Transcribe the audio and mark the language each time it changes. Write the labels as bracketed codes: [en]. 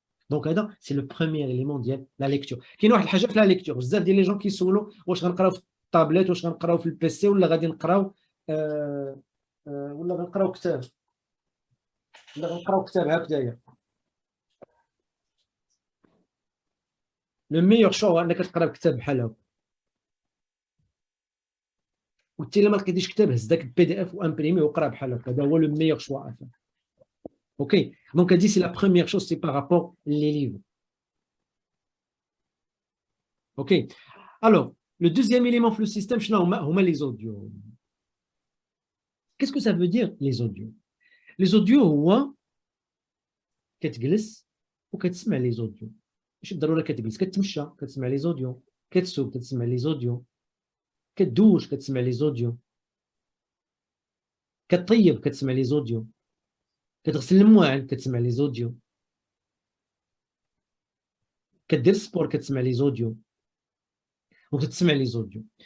[fr] Donc, c'est le premier élément de la lecture. Qui est la lecture. Vous avez des gens qui sont là, [ar] واش غنقراو في الطابلت, واش غنقراو في البيسي, ولا غادي نقراو ولا غنقراو كتاب. ولا غنقراو كتاب هكذايا. [fr] Le meilleur choix [ar] هو انك تقرا كتاب بحال هكا. وانت الا ما لقيتيش كتاب هز داك البي دي اف وامبريمي وقرا بحال هكا. هذا هو [fr] le meilleur choix à faire. Ok, donc elle dit c'est la première chose, c'est par rapport aux livres. Ok, alors le deuxième élément du système, c'est les audios. Qu'est-ce que ça veut dire les audios? Les audios, [ar] هو كتجلس وكتسمع [fr] les audios. [ar] ماشي بالضروره كتجلس, كتمشى كتسمع les audios, كتسوق كتسمع les audios, كتدوش كتسمع les audios, كتطيب كتسمع les audios, كتغسل المواعن كتسمع لي زوديو, كدير السبور كتسمع لي زوديو, وكتسمع لي زوديو.